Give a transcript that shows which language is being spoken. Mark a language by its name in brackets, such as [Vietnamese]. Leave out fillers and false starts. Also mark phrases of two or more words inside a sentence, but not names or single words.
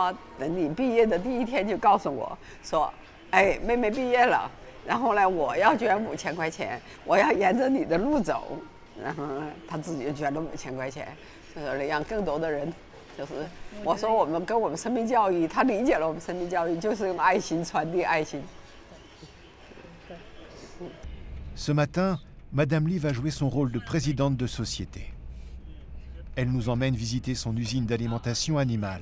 [Chinese] 妈，等你毕业的第一天就告诉我说，哎，妹妹毕业了，然后呢，我要捐5000块钱，我要沿着你的路走，然后呢，她自己就捐了5000块钱，就是让更多的人，就是我说我们跟我们生命教育，她理解了我们生命教育，就是用爱心传递爱心。 [French] Ce matin, Madame Li va jouer son rôle de présidente de société. Elle nous emmène visiter son usine d'alimentation animale.